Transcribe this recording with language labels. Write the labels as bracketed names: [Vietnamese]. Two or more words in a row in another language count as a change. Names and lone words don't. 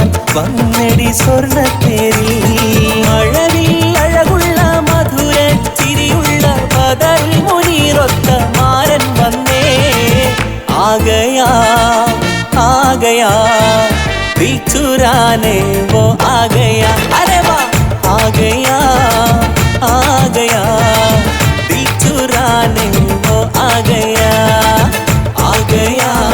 [Malayalam] വന്നടി സ്വർണ്ണത്തേരി മഴവിൽ അഴകുള്ള മധുര ചിരിയുള്ള ബദൽ മുനീറൊത്ത മാരൻ വന്നേ ആകയാ ആകയാ [Hindi] दिल चुराने वो आ गया अरे वाह आ गया दिल चुराने वो आ गया आ गया